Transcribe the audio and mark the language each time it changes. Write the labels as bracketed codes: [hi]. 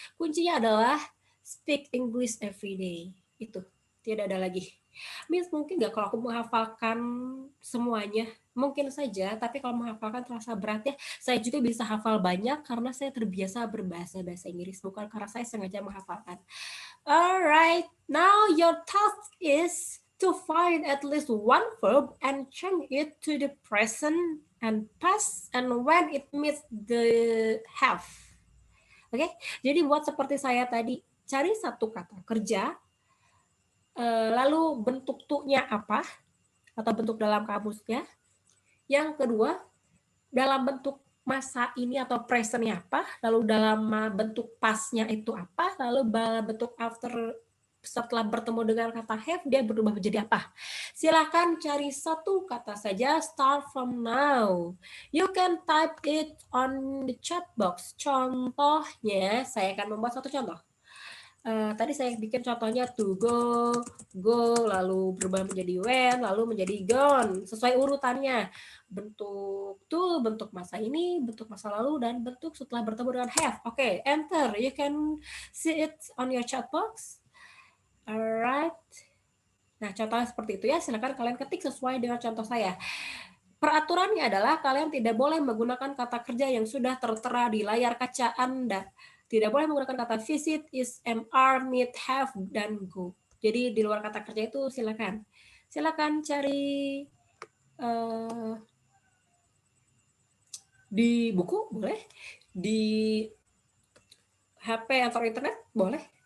[id] Kuncinya adalah speak English every day. Itu, tidak ada lagi. Miss, mungkin nggak kalau aku menghafalkan semuanya? Mungkin saja, tapi kalau menghafalkan terasa berat ya. Saya juga bisa hafal banyak karena saya terbiasa berbahasa Inggris, bukan karena saya sengaja menghafalkan. [en] Alright, now your task is to find at least one verb and change it to the present and past and when it meets the have. [id] Oke, jadi buat seperti saya tadi, cari satu kata kerja, lalu bentuk tu-nya apa, atau bentuk dalam kamusnya. Yang kedua, dalam bentuk masa ini atau present-nya apa, lalu dalam bentuk past-nya itu apa, lalu bentuk after setelah bertemu dengan kata have, dia berubah menjadi apa. Silahkan cari satu kata saja, start from now. [en] You can type it on the chat box. Contohnya, saya akan membuat satu contoh. [id] Tadi saya bikin contohnya to go, lalu berubah menjadi when, lalu menjadi gone. Sesuai urutannya. Bentuk to, bentuk masa ini, bentuk masa lalu, dan bentuk setelah bertemu dengan have. Oke, enter. [en] You can see it on your chat box. Alright. [id] Nah, contohnya seperti itu ya. Silakan kalian ketik sesuai dengan contoh saya. Peraturannya adalah kalian tidak boleh menggunakan kata kerja yang sudah tertera di layar kaca Anda. Tidak boleh menggunakan kata visit, is, mr, meet, have, dan go. Jadi di luar kata kerja itu silakan. Silakan cari di buku boleh, di HP atau internet boleh.